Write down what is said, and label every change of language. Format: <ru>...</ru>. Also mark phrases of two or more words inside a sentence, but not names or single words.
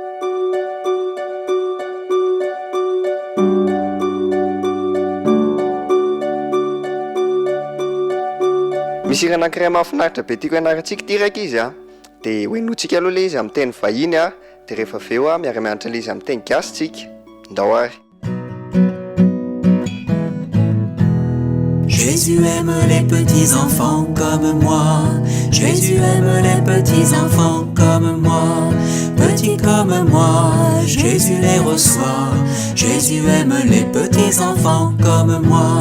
<mg>Misy hira anankiray mahafinaritra be tiako ianarantsika ity raika izy a, dia hoenotsika aloha ilay izy amin'ny teny vahiny a, dia rehefa avy eo a miara-mianatra ilay izy amin'ny teny gasy tsika. Ndao ary.</mg> <fr>Jésus aime les petits enfants comme moi. Jésus aime les petits enfants comme moi. Petits comme moi, Jésus les reçoit. Jésus aime les petits enfants comme moi.</fr>